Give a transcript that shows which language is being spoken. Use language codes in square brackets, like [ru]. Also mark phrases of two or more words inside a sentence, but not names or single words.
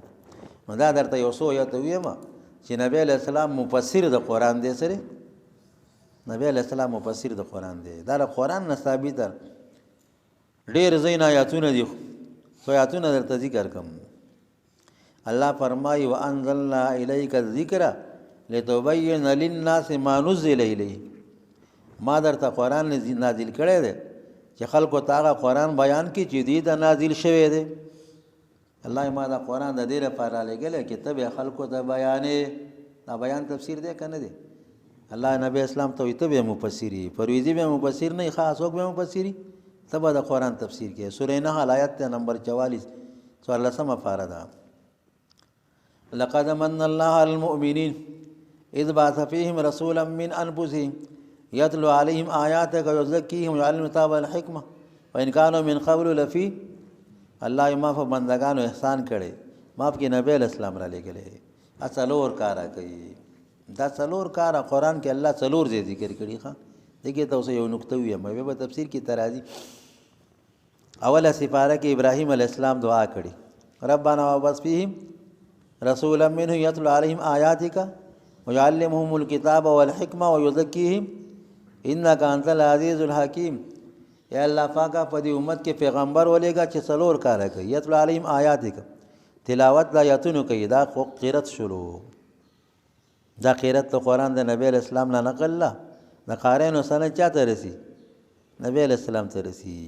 [ps] نو دا درته یو څو یا ته ویم چې نبی علیہ السلام مفسر د قرآن دی. سره نبی علیہ السلام مفسر د قرآن دی. دا د قرآن نه ثابته ډېر ځایونه آیاتونه دي، خو آیاتونه درته ذکر کوم. الله فرمایي [ar] وانزلنا الیک الذکر لتبین للناس ما نزل الیهم. [ps] ما درته قرآن نازل کړی دی چې خلکو ته هغه قرآن بیان کړي چې دې ته نازل شوی دی. الله ما دا قرآن د دې لپاره لګلی چې ته به خلکو ته بیانې. دا بیان تفسیر دی که نه دی؟ الله نبی اسلام ته وایي ته به مفسري، پرویزي به مفسر نه، خاص څوک به مفسري، ته به د قرآن تفسیر کې. سورې نحل آیت نمبر 44 14 پاره ده. [ar] لقد من الله على المؤمنين اذ بعث فيهم رسولا من انفسهم يتلو عليهم آياتك ويزكيهم ويعلمهم الكتاب والحكمة وإن كانوا من قبل لفي. [ps] الله ما په بندگانو احسان کړي، ما په نبی اسلام را لګلې. څلور کارا کوي. دا څلور کارا قرآن کې الله څلور ځای ذکر کړي. ښه دغه ته اوس یو نقطه ویم، مې په تفسیر کې ترازی. اوله سپاره کې ابراهیم علیه السلام دعا کړي، [ar] ربنا وابعث فيهم رسولا منهم يتلو عليهم آياتك ويعلمهم الكتاب والحكمة ويزكيهم انك انت العزيز الحكيم. [ps] یا الله پاکه په دې امت کې پیغمبر ولېږه چې څلور کاره کوي. [ar] یتلو علیهم آیاتک، [ps] تلاوت د آیاتونو کوي. دا خو قرت شروع، دا قرت د قرآن د نبی علیہ السلام نه نقل له د قارینو سند چا ته رسي؟ نبی علیہ السلام ته رسي.